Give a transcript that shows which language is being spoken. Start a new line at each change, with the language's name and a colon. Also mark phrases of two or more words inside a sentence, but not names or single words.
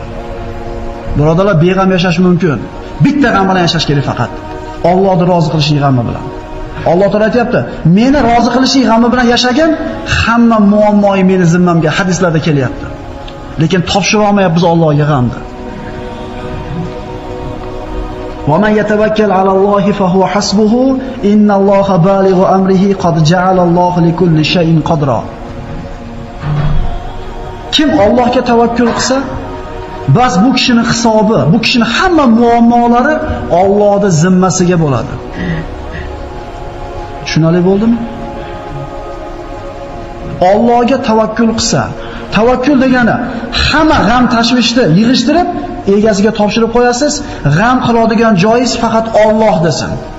Uzbek: Birodarlar, beg'am yashash mumkin. Bitta g'am bilan yashash kerak faqat. Allohni rozi qilishlik g'ami bilan. Alloh taolo aytayapti, meni rozi qilishlik g'ami bilan yashagan, hamma muammoim meni zimmamga, hadislarda kelyapti. Lekin topshira olmayapmiz Allohga g'amni.
Arabic: وَمَنْ يَتَوَكَّلْ عَلَى اللَّهِ فَهُوَ حَسْبُهُ إِنَّ اللَّهَ بَالِغُ أَمْرِهِ قَدْ جَعَلَ اللَّهُ لِكُلِّ شَيْءٍ قَدْرًا.
Uzbek: Kim Allohga tavakkul qilsa, bas bu kishining hisobi, bu kishining hamma muammolari Allohning zimmasiga bo'ladi. Tushunali bo'ldimi? Allohga tavakkul qilsa, tavakkul degani hamma g'am tashvishni yig'ishtirib egasiga topshirib qo'yasiz, g'am qiladigan joyingiz faqat Alloh desin.